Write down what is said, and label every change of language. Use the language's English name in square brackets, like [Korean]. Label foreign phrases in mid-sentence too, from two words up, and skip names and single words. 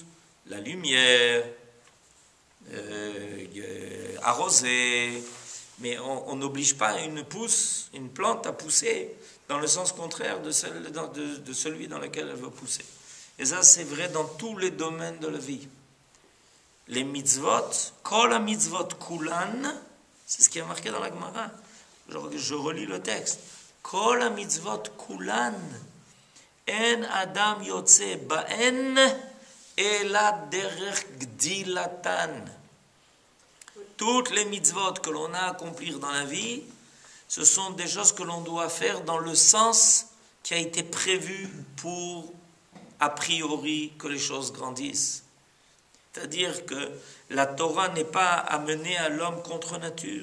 [French] La lumière, arroser, mais on n'oblige pas une plante à pousser dans le sens contraire de celui dans lequel elle veut pousser. Et ça, c'est vrai dans tous les domaines de la vie. Les mitzvot, [Hebrew] כל המצוות כולן, [French] c'est ce qui est marqué dans la Gemara. Je relis le texte. [Hebrew] כל המצוות כולן אין אדם יוצא בהן אלא דרך גדילתן. [French] Toutes les mitzvot que l'on a à accomplir dans la vie, ce sont des choses que l'on doit faire dans le sens qui a été prévu pour, a priori, que les choses grandissent. C'est-à-dire que la Torah n'est pas amenée à l'homme contre nature.